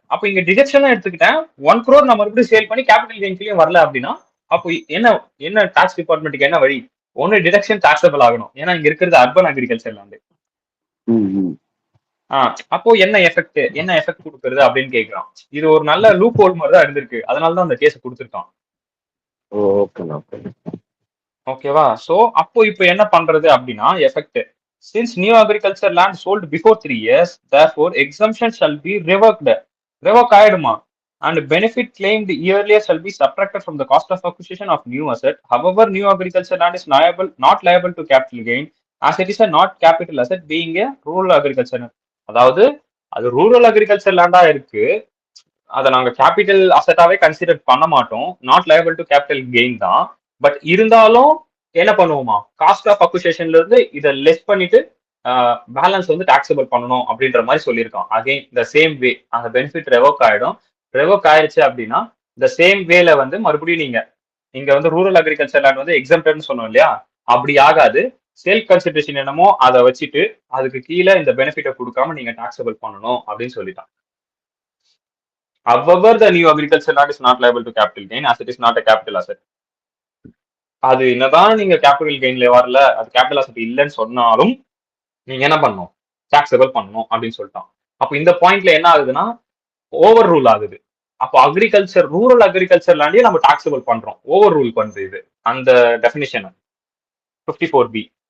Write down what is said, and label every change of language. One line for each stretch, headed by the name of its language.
Tamil: அப்போ இங்க டிடக்ஷன் எடுத்துக்கிட்டேன், 1 crore நான் மறுபடியும் சேல் பண்ணி கேபிட்டல் கெயின் கீழே வரல அப்படின்னா அப்போ என்ன டாக்ஸ் டிபார்ட்மெண்ட்டுக்கு என்ன வழி, ஒன்னு டிடக்ஷன் டாக்ஸபிள் ஆகணும். ஏன்னா இங்க இருக்கிறது அர்பன் அக்ரிகல்ச்சர் லேண்ட். அப்போ என்ன எஃபெக்ட் கொடுக்கறது அப்படின்னு கேட்கிறான். இது ஒரு நல்ல லூப் ஹோல் மாதிரி தான் இருந்திருக்கு, அதனாலதான் அந்த கேஸ் கொடுத்துருக்கான். ஓகேவா, சோ அப்போ இப்போ என்ன பண்றது அப்படின்னா effect,
English: since new agriculture land sold before 3 years, therefore exemption shall be revoke
Tamil: ஆயிடுமா,
English: and benefit claimed earlier shall be subtracted from the cost of acquisition of new asset. However, new agriculture land is not liable to capital gain as it is a not capital asset being a rural agriculture.
Tamil: அதாவது அது rural agriculture லேண்டா இருக்கு, அதை நாங்க capital அசெட்டாவே consider பண்ண மாட்டோம், not liable to capital gain தான். But இருந்தாலும் என்ன பண்ணுவோமா, காஸ்ட் ஆஃப் அக்விசிஷன்ல இருந்து இதை லெஸ் பண்ணிட்டு பேலன்ஸ் வந்து டாக்ஸபிள் பண்ணணும் அப்படின்ற மாதிரி சொல்லியிருக்கான். அகைன் த சேம் வே அந்த பெனிஃபிட் ரெவோக் ஆயிடுச்சு அப்படின்னா இந்த சேம் வேல வந்து மறுபடியும் நீங்க வந்து ரூரல் அக்ரிகல்ச்சர் லேண்ட் வந்து எக்ஸம்ப்டட்னு சொன்னோம் இல்லையா, அப்படி ஆகாது. செல்ஃப் கன்சிடரேஷன் என்னமோ அதை வச்சுட்டு அதுக்கு கீழே இந்த பெனிஃபிட்டை கொடுக்காம நீங்க டாக்ஸபிள் பண்ணணும் அப்படின்னு சொல்லிட்டான்.
English: However, the new agriculture land is not liable to capital gain as it is not a capital asset.
Tamil: அது என்னதான் நீங்க கேபிட்டல் கெயின்ல வரல, அது கேபிட்டல் அசெட் இல்லைன்னு சொன்னாலும் நீங்க என்ன பண்ணணும், டாக்ஸபிள் பண்ணணும் அப்படின்னு சொல்லிட்டான். அப்போ இந்த பாயிண்ட்ல என்ன ஆகுதுன்னா ஓவர் ரூல் ஆகுது. அப்போ ரூரல் அக்ரிகல்ச்சர் லேண்டையே நம்ம டாக்ஸபிள் பண்றோம், ஓவர் ரூல் பண்றது இது அந்த டெஃபினிஷன் 54B.